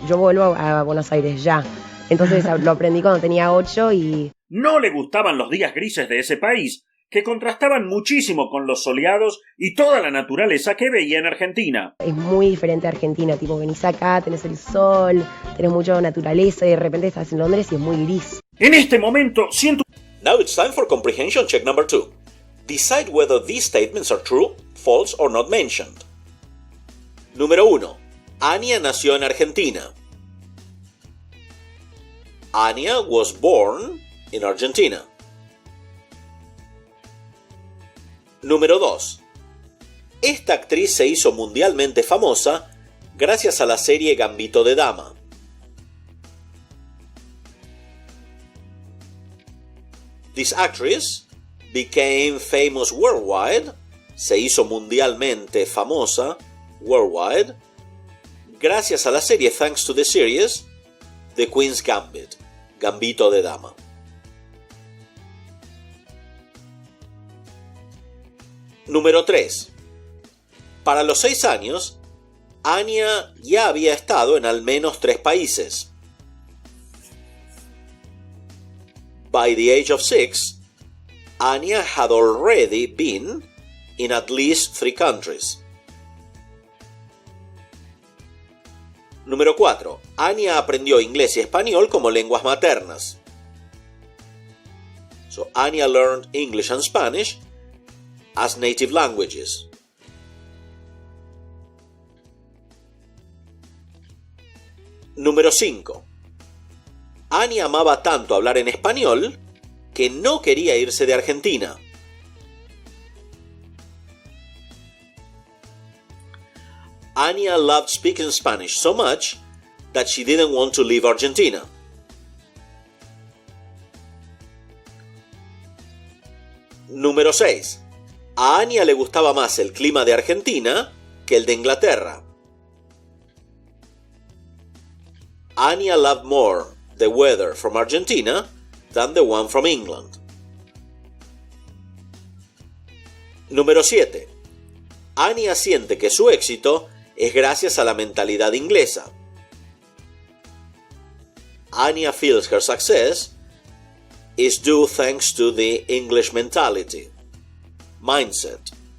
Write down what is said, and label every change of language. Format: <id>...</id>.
<es>Yo vuelvo a Buenos Aires ya. Entonces lo aprendí cuando tenía 8 y... No le gustaban los días grises de ese país, que contrastaban muchísimo con los soleados y toda la naturaleza que veía en Argentina. Es muy diferente a Argentina, tipo venís acá, tenés el sol, tenés mucha naturaleza y de repente estás en Londres y es muy gris. En este momento siento...</es> <en>Now it's time for comprehension check number 2. Decide whether these statements are true, false or not mentioned.</en> <es>Número 1. Anya nació en Argentina.</es> <en>Anya was born in Argentina.</en> <es>Número 2. Esta actriz se hizo mundialmente famosa gracias a la serie Gambito de Dama.</es> <en>This actress became famous worldwide,</en> <es>se hizo mundialmente famosa</es> <en>worldwide,</en> <es>gracias a la serie</es> <en>thanks to the series The Queen's Gambit, Gambito de Dama.</en> <es>Número 3. Para los 6 años, Anya ya había estado en al menos 3 países.</es> <en>By the age of 6, Anya had already been in at least 3 countries.</en> <es>Número 4. Anya aprendió inglés y español como lenguas maternas.</es> <en>So Anya learned English and Spanish as native languages.</en> <es>Número 5. Anya amaba tanto hablar en español que no quería irse de Argentina.</es> <en>Anya loved speaking Spanish so much that she didn't want to leave Argentina.</en> <es>Número 6. A Anya le gustaba más el clima de Argentina que el de Inglaterra.</es> <en>Anya loved more the weather from Argentina than the one from England.</en> <es>Número 7. Anya siente que su éxito es gracias a la mentalidad inglesa.</es> <en>Anya feels her success is due thanks to the English mentality, mindset.</en>